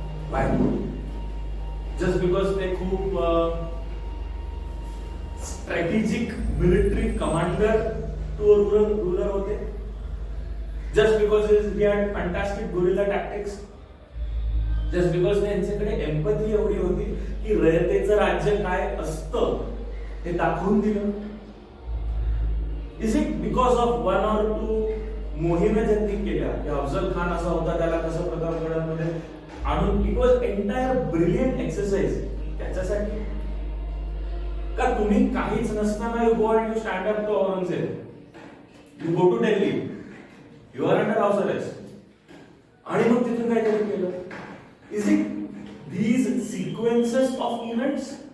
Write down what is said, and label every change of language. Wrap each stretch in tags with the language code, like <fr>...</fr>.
<en>Why? Just because</en> <mr>ते खूप</mr> <en>strategic military commander to a ruler</en> <mr>होते?</mr> <en>Just because he had fantastic guerrilla tactics? Just because</en> <mr>त्यांच्याकडे empathy एवढी होती की रयतेचं राज्य काय असतं हे दाखवून दिलं?</mr> <en>is it because of one or two</en> <mr>मोहिमे त्यांनी केल्या की अफजल खान असा होता, त्याला कसं प्रतापगडामध्ये आणून?</mr> <en>It was entire brilliant exercise.</en> <mr>त्याच्यासाठी का तुम्ही काहीच नसताना</mr> <en>you go and you stand up to Aurangzeb, you go to Delhi, you are under house arrest,</en> <mr>आणि मग तिथून काहीतरी केलं?</mr> <en>Is it these sequences of events?</en>